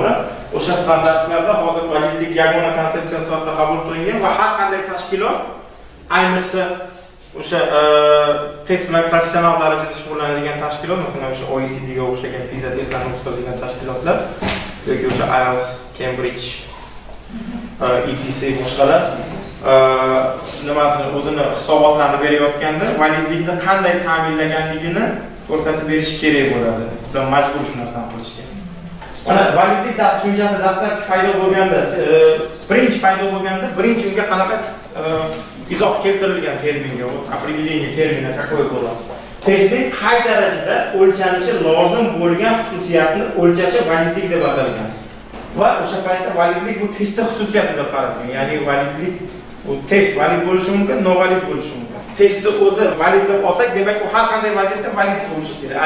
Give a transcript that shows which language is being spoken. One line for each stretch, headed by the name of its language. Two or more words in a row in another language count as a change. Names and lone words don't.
Uzbek: O'sha standartlarda hozir validlik yagona konsepsiya sifatida qabul qilingan va har qanday tashkilot, ayniqsa o'sha test bilan professional darajada shug'ullanadigan tashkilot, masalan o'sha OECD ga o'xshagan PISA testlarini o'tkazadigan tashkilotlar yoki o'sha IELTS, Cambridge, ETC boshqalar o'zini hisobotlarini berayotganda validlikni qanday ta'minlaganligini ko'rsatib berish kerak bo'ladi. Biz majbur shu narsani qilishga. Mana validlik tushunchasi dastlabki paydo bo'lganda, birinchi unga qanaqa izoh keltirilgan terminga,
Russian: определение termini какое было.
Uzbek: Testning qay darajada o'lchanishi lozim bo'lgan xususiyatni o'lchashi validlik deb atalgan. Va o'sha paytda validlik bu testning xususiyati deb qaralgan. Ya'ni validlik u test valid bo'lishi mumkin, novalid bo'lishi mumkin. Testni o'zi valid deb olsak, demak u har qanday vaziyatda valid bo'lishi kerak.